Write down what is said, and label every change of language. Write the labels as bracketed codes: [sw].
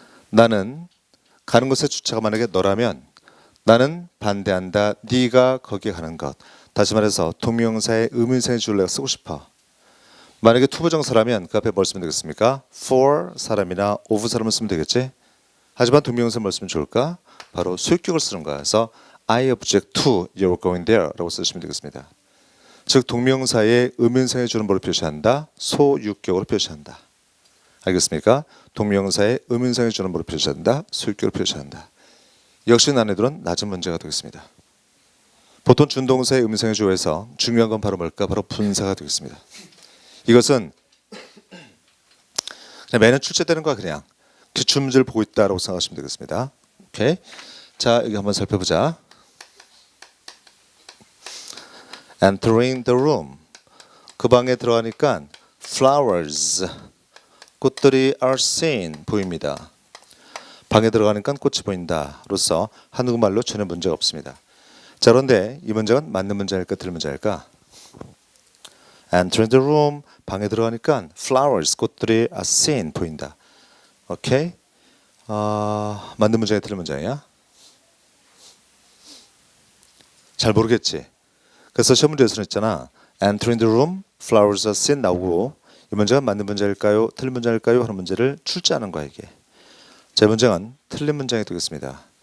[ko] 나는 가는 것의 주체가 만약에 너라면 나는 반대한다. 네가 거기에 가는 것. 다시 말해서 동명사의 의문사의 줄을 내가 쓰고 싶어. 만약에 투부정사라면 그 앞에 뭘 쓰면 되겠습니까? for 사람이나 of 사람을 쓰면 되겠지. 하지만 동명사 뭘 쓰면 좋을까? 바로 소유격을 쓰는 거야. [en] 그래서 I object to your going there [ko] 라고 쓰시면 되겠습니다. 즉 동명사의 의문사의 줄은 뭐로 표시한다? 소유격으로 표시한다. 알겠습니까? 동명사의 의문사의 줄은 뭐로 표시한다? 소유격으로 표시한다. 역시 난이도는 낮은 문제가 되겠습니다. 보통 준동사의 의문사의 주어에서 중요한 건 바로 뭘까? 바로 분사가 되겠습니다. 이것은 그냥 매년 출제되는 거야. 그냥 기출문제를 보고 있다라고 생각하시면 되겠습니다. 오케이. 자, 여기 한번 살펴보자. [en] Entering the room. [ko] 그 방에 들어가니까 [en] flowers [ko] 꽃들이 [en] are seen [ko] 보입니다. 방에 들어가니까 꽃이 보인다 로서 한국말로 전혀 문제가 없습니다. 자, 그런데 이 문장은 맞는 문장일까 틀린 문장일까? [en] Enter the room [ko] 방에 들어가니까 [en] flowers [ko] 꽃들이 [en] are seen [ko] 보인다. 오케이? 맞는 문장이 틀린 문장이야? 잘 모르겠지. 그래서 시험 문제에서는 있잖아. [en] Entering the room, flowers are seen [ko] 나오고 이 문제가 맞는 문제일까요? 틀린 문제일까요? 하는 문제를 출제하는 거야 이게. 제 문장은 틀린 문장이 되겠습니다.